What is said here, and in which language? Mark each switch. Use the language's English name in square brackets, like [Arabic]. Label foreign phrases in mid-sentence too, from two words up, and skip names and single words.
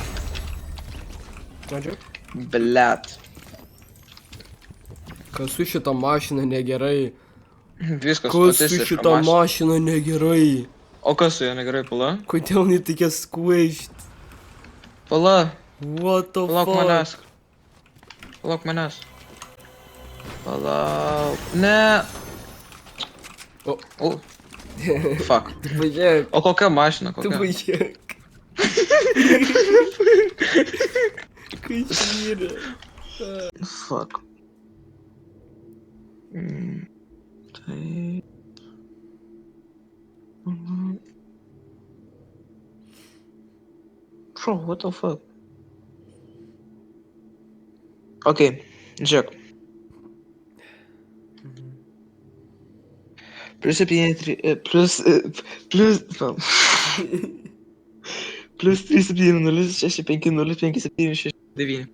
[Lithuanian] Ačiū. Blet. Kas su šita mašina negerai? Viskas Kas su statistiška šita mašina. mašina negerai? O kas su ja negerai, pala? Kodėl jinai tokia squished? Pala. [English] What the [Lithuanian] Palauk [English] fuck? [Lithuanian] manęs. Palauk manęs. Palauk. Ne. O. O. Fuck. Tu pažiūrėk. O kokia mašina? Tu Kokia? pažiūrėk. Kas yra? Fuck. Tai. [English] Bro, what the fuck? [Lithuanian] Okay, žiūrėk. Plus 7, plus 3, 7, 0, 6, 5, 0, 5, 7, 6, 9.